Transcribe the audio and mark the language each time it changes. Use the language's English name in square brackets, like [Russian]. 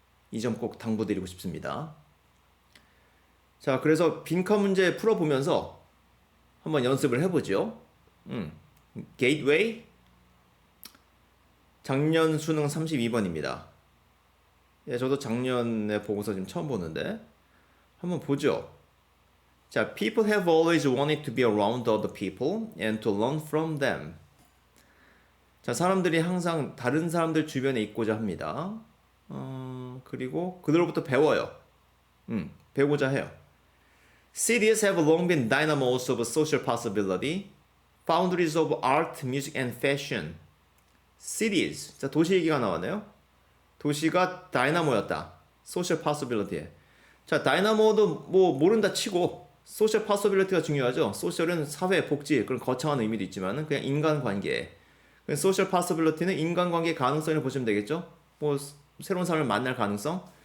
[Korean] 이 점 꼭 당부드리고 싶습니다. 자, 그래서 빈칸 문제 풀어보면서 한번 연습을 해보죠. Gateway 작년 수능 32번입니다. 예, 저도 작년에 보고서 지금 처음 보는데 한번 보죠. [English] 자, people have always wanted to be around other people and to learn from them. [Korean] 자, 사람들이 항상 다른 사람들 주변에 있고자 합니다. 그리고 그들로부터 배워요. 배우고자 해요. [English] Cities have long been dynamos of social possibility, foundries of art, music, and fashion. Cities. [Korean] 자, 도시 얘기가 나왔네요. 도시가 다이나모였다. social possibility에. 자, 다이나모도 뭐 모른다 치고 social possibility가 중요하죠. social은 사회, 복지, 그런 거창한 의미도 있지만 그냥 인간관계. social possibility는 인간관계 가능성을 보시면 되겠죠. 뭐 새로운 사람을 만날 가능성.